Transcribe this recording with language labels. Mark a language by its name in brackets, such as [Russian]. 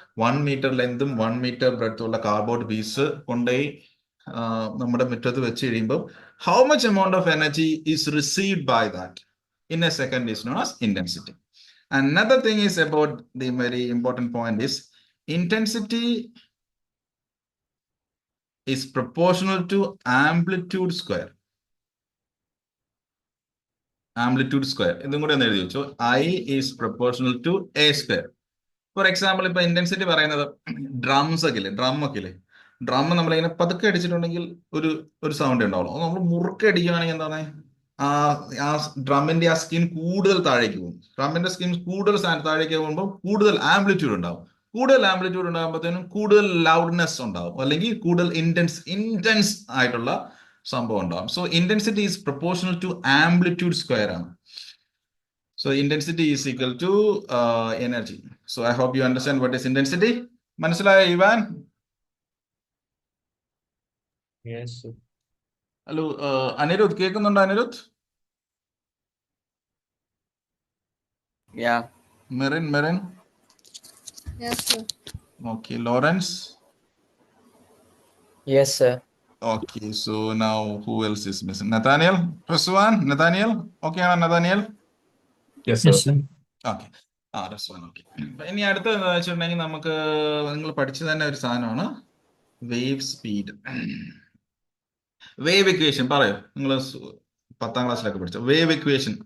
[Malayalam] 1 metre ലെങ്തും 1 metre ബ്രെഡ്ത്തും ഉള്ള cardboard piece കൊണ്ടുപോയി നമ്മുടെ മുറ്റത്ത് വെച്ച് കഴിയുമ്പോൾ [English] How much amount of energy is received by that in a second is known as intensity. Another thing is about the very important point is intensity is proportional to amplitude square. Amplitude square. [Malayalam] ഇതും കൂടെ ഒന്ന് എഴുതി വെച്ചു. [English] I is proportional to a square. [Malayalam] For example ഇപ്പൊ intensity പറയുന്നത് drums ഒക്കെ ഇല്ലേ, drum നമ്മളിങ്ങനെ പതുക്കെ അടിച്ചിട്ടുണ്ടെങ്കിൽ ഒരു സൗണ്ട് ഉണ്ടാവുള്ളൂ. നമ്മൾ മുറുക്കെ അടിക്കുകയാണെങ്കിൽ എന്താണ്, ആ ഡ്രമ്മിന്റെ ആ സ്കിൻ കൂടുതൽ താഴേക്ക് പോകും. ഡ്രമ്മിന്റെ സ്കിൻ കൂടുതൽ താഴേക്ക് പോകുമ്പോൾ കൂടുതൽ ആംപ്ലിറ്റ്യൂഡ് ഉണ്ടാവും. കൂടുതൽ ആംപ്ലിറ്റ്യൂഡ് ഉണ്ടാകുമ്പോഴത്തേനും കൂടുതൽ ലൗഡ്നെസ് ഉണ്ടാവും, അല്ലെങ്കിൽ കൂടുതൽ ഇന്റൻസ് ആയിട്ടുള്ള സംഭവം ഉണ്ടാവും. [English] So intensity is proportional to amplitude square ആണ്. So intensity is equal to energy. So I hope you understand what is intensity. [Malayalam] മനസ്സിലായോ ഇവാൻ? [English] Yes. [Malayalam] ഹലോ അനിരുദ്ധ്, കേൾക്കുന്നുണ്ടോ Anirudh? [English] Yeah. Merin? Yes, sir. Okay, Lawrence? Yes, sir. Okay, so now who else is missing? Nathaniel? Raswan? Nathaniel? Okay ആണോ Nathaniel? Yes, sir. [Malayalam] Okay, Raswan, okay. ഇനി അടുത്തത് എന്താ വെച്ചിട്ടുണ്ടെങ്കിൽ നമുക്ക് നിങ്ങൾ പഠിച്ചു തന്നെ ഒരു സാധനമാണ് വേവ് സ്പീഡ്. വേവ് ഇക്വേഷൻ പറയോ, നിങ്ങൾ 10th ക്ലാസ്സിലൊക്കെ പഠിച്ചോ വേവ് ഇക്വേഷൻ?